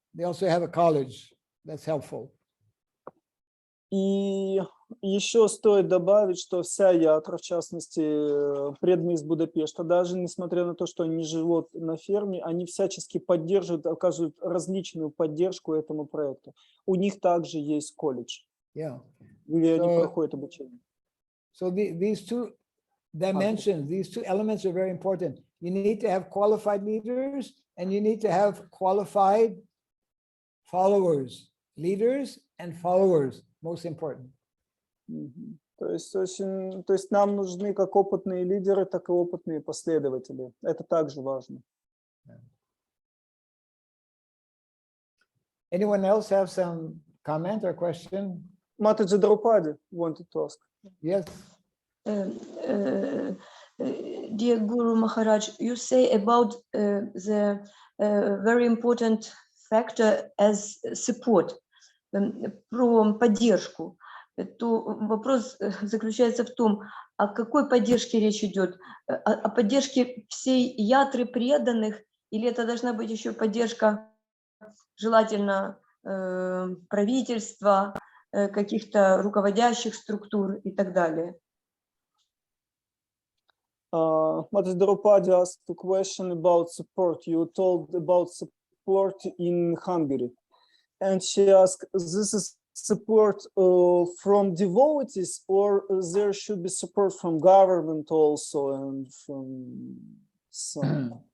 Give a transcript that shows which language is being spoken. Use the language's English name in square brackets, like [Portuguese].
[English] They also have a college that's helpful. [Russian] И еще стоит добавить, что вся ятра, в частности, преданные из Будапешта, даже несмотря на то, что они живут на ферме, они всячески поддерживают, оказывают различную поддержку этому проекту. У них также есть колледж, где они проходят обучение. [English] So these two dimensions, these two elements are very important. You need to have qualified leaders and you need to have qualified followers, leaders and followers, most important. [Russian] То есть нам нужны как опытные лидеры, так и опытные последователи. Это также важно. [English] Anyone else have some comment or question? Матаджи Драупади wanted to ask. Yes. Dear Guru Maharaj, you say about the very important factor as support, [Russian] про поддержку. То вопрос заключается в том, о какой поддержке речь идет? О поддержке всей ятры преданных, или это должна быть еще поддержка, желательно, правительства, каких-то руководящих структур и так далее? [English] Mataji Draupadi asked a question about support. You told about support in Hungary. And she asked, this is support from devotees, or there should be support from government also and from some?